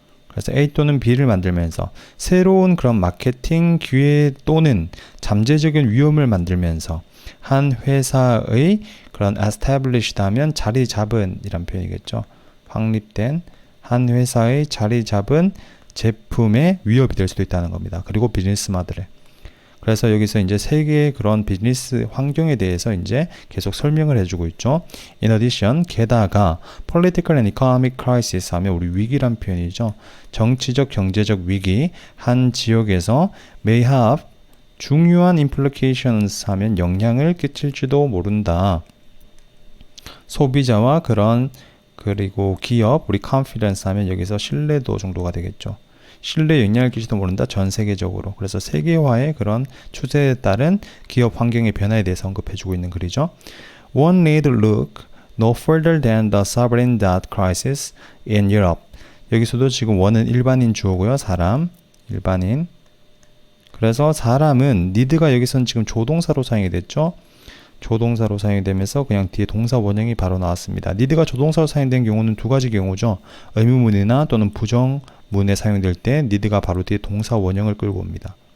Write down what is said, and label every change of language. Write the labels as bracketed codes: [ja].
[ko] 그래서 A 또는 B를 만들면서 새로운 그런 마케팅 기회 또는 잠재적인 위험을 만들면서 한 회사의 그런 established 하면 자리 잡은 이란 표현이겠죠. 확립된 한 회사의 자리 잡은 제품의 위협이 될 수도 있다는 겁니다. 그리고 비즈니스 모델에. 그래서 여기서 이제 세계의 그런 비즈니스 환경에 대해서 이제 계속 설명을 해주고 있죠. [en] In addition, [ko] 게다가 [en] political and economic crisis [ko] 하면 우리 위기란 표현이죠. 정치적, 경제적 위기, 한 지역에서 may have 중요한 implications 하면 영향을 끼칠지도 모른다. 소비자와 그리고 기업, 우리 confidence 하면 여기서 신뢰도 정도가 되겠죠. 신뢰에 영향을 끼치지도 모른다. 전 세계적으로. 그래서 세계화의 그런 추세에 따른 기업 환경의 변화에 대해서 언급해주고 있는 글이죠. [en] One need look no further than the sovereign debt crisis in Europe. [ko] 여기서도 지금 one은 일반인 주어고요. 사람, 일반인. 그래서 사람은 need가 여기서는 지금 조동사로 사용이 됐죠. 조동사로 사용이 되면서 그냥 뒤에 동사 원형이 바로 나왔습니다. need가 조동사로 사용된 경우는 두 가지 경우죠. 의문문이나 또는 부정문에 사용될 때 need가 바로 뒤에 동사 원형을 끌고 옵니다.